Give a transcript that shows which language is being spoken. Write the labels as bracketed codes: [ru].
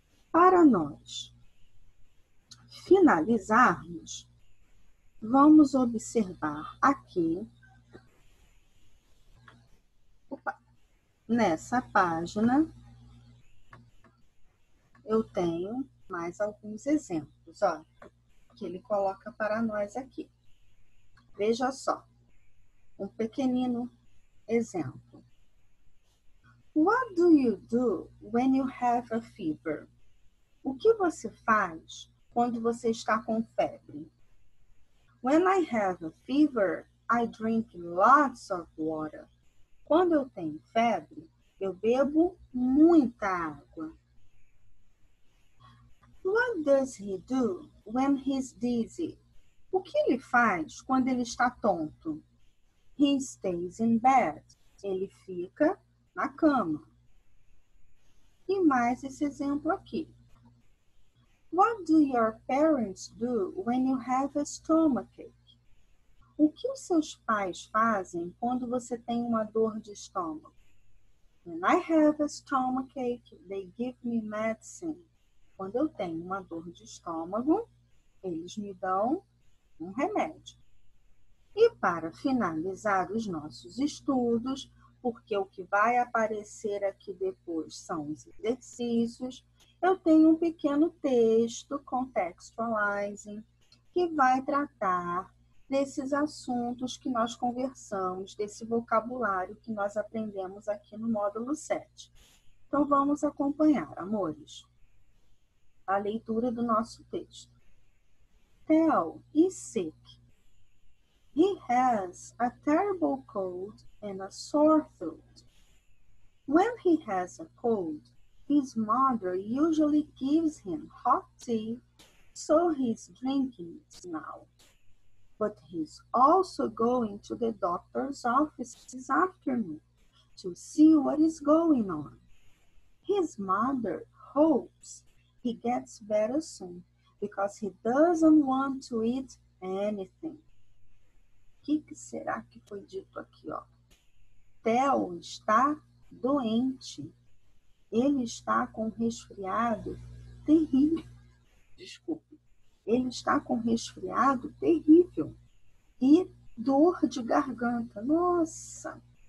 [pt] Para nós finalizarmos, vamos observar aqui, nessa página, eu tenho mais alguns exemplos, ó, que ele coloca para nós aqui. Veja só, um pequenino exemplo. [en] What do you do when you have a fever? [pt] O que você faz quando você está com febre? [en] When I have a fever, I drink lots of water. [pt] Quando eu tenho febre, eu bebo muita água. [en] What does he do when he's dizzy? [pt] O que ele faz quando ele está tonto? [en] He stays in bed. [pt] Ele fica na cama. E mais esse exemplo aqui. [en] What do your parents do when you have a stomachache? [pt] O que os seus pais fazem quando você tem uma dor de estômago? [en] When I have a stomachache, they give me medicine. [pt] Quando eu tenho uma dor de estômago, eles me dão um remédio. E para finalizar os nossos estudos, porque o que vai aparecer aqui depois são os exercícios, eu tenho um pequeno texto, contextualizing, que vai tratar desses assuntos que nós conversamos, desse vocabulário que nós aprendemos aqui no módulo 7. Então, vamos acompanhar, amores, a leitura do nosso texto. [en] Theo is sick. He has a terrible cold and a sore throat. When he has a cold, his mother usually gives him hot tea, so he's drinking it now. But he's also going to the doctor's office this afternoon to see what is going on. His mother hopes he gets better soon because he doesn't want to eat anything. [pt] O que será que foi dito aqui, ó? Theo está doente. Ele está com um resfriado terrível. Desculpe. Ele está com um resfriado terrível. E dor de garganta. Nossa!